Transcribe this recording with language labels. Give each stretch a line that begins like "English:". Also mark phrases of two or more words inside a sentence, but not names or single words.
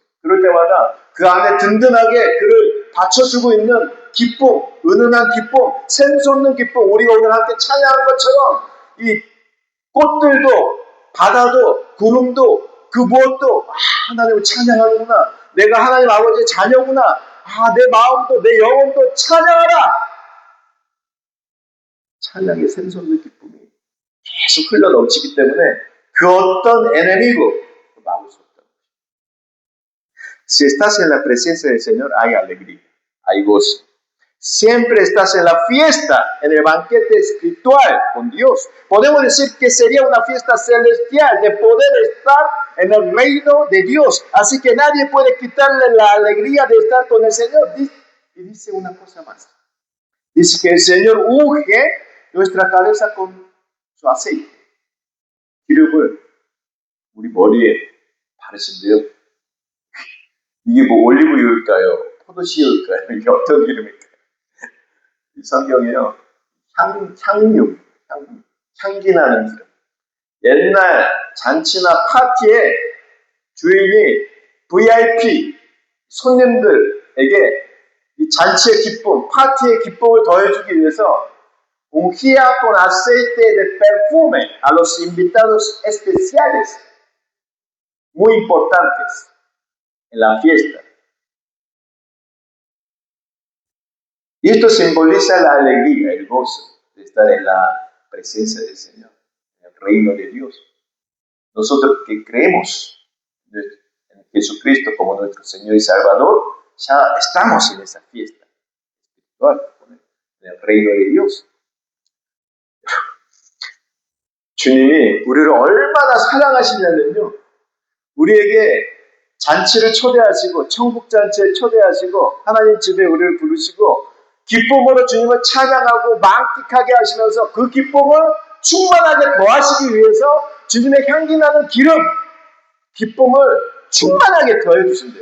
Korean: 그럴 때마다 그 안에 든든하게 그를 받쳐주고 있는 기쁨, 은은한 기쁨, 샘솟는 기쁨, 우리가 오늘 함께 찬양한 것처럼 이 꽃들도 바다도 구름도 그 무엇도 하나님을 찬양하는구나, 내가 하나님 아버지의 자녀구나, 내 마음도 내 영혼도 찬양하라, 찬양의 샘솟는 기쁨이 계속 흘러 넘치기 때문에 그 어떤 enemigo 막을 수 없다.
Spanish: Si estás en la presencia del Señor, hay alegría, hay gozo. Siempre estás en la fiesta, en el banquete espiritual con Dios. Podemos decir que sería una fiesta celestial de poder estar en el reino de Dios. Así que nadie puede quitarle la alegría de estar con el Señor. Y dice una cosa más. Dice que el Señor unge nuestra cabeza con su aceite.
Korean: 기름을 우리 머리에 바르신대요. 이게 뭐 올리브유일까요? 포도씨유일까요? 이게 어떤 기름일까요? 이 성경에요, 향기 나는 기름. 옛날 잔치나 파티에 주인이 VIP 손님들에게 이 잔치의 기쁨, 파티의 기쁨을 더해주기 위해서
Spanish: ungía con aceite de perfume a los invitados especiales, muy importantes en la fiesta. Y esto simboliza la alegría, el gozo de estar en la presencia del Señor, en el reino de Dios. Nosotros que creemos en Jesucristo como nuestro Señor y Salvador, ya estamos en esa fiesta espiritual, en el reino de Dios.
Korean: 주님이 우리를 얼마나 사랑하시냐면요. 우리에게 잔치를 초대하시고 천국 잔치에 초대하시고 하나님 집에 우리를 부르시고 기쁨으로 주님을 찬양하고 만끽하게 하시면서 그 기쁨을 충만하게 더하시기 위해서 주님의 향기 나는 기름, 기쁨을 충만하게 더해주신대요.